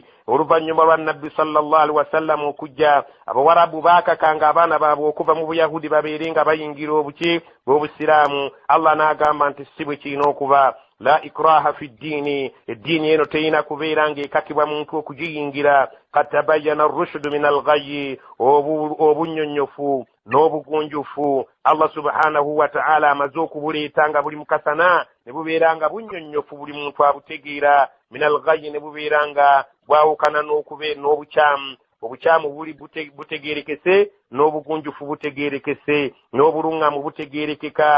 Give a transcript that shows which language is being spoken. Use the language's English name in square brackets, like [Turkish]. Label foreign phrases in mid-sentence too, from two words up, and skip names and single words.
[Ganda] Oluvannyuma lwa Nabbi [Arabic] صلى الله عليه وسلم [Ganda] okujja, Abawarabu baakakanga abaana baabwe okuva mu Buyahudi babeere nga bayingira obusiraamu. Allah n'agamba nti si bwe kirina okuba. [Arabic] لا إكراه في الدين, [Ganda] eddiini eno teyina kubeera ng'ekakibwa muntu okugiyingira. [Arabic] قد تبين الرشد من الغي, [Ganda] obunnyonnyofu n'obugunjufu [Arabic] الله سبحانه وتعالى [Ganda] amaze okubuleeta nga buli mukasana ne bubeera nga bunnyonnyofu buli muntu abutegeera. [Arabic] من الغي, [Ganda] ne bubeera nga bwawukana n'obukyamu. Obukyamu buli butegerekese, n'obugunjufu butegerekese, n'obuluŋŋamu butegerekeka.